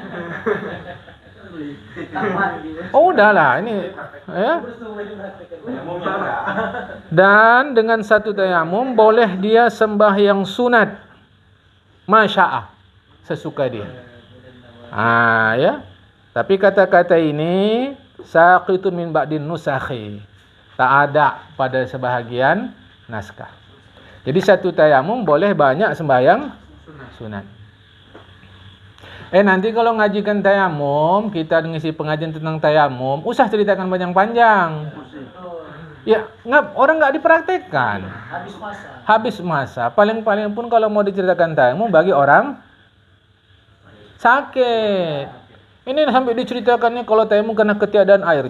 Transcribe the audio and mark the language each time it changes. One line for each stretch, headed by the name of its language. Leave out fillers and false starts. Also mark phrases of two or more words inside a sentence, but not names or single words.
Indonesian: Udahlah ini, ya.
Malay: Dan dengan satu tayamum boleh dia sembahyang sunat masya'ah, sesuka dia. Ya. Tapi kata-kata ini
Arabic: ساقط من بعض النسخ,
Malay: tak ada pada sebahagian naskah. Jadi satu tayamum boleh banyak sembahyang sunat.
Indonesian: Nanti kalau ngajikan tayamum, kita ngisi pengajian tentang tayamum, usah ceritakan panjang-panjang. Ya, orang nggak dipraktekkan.
Malay: Habis masa. Paling-paling pun kalau mau diceritakan tayamum bagi orang sakit. Ini sampai diceritakannya kalau tayamum karena ketiadaan air.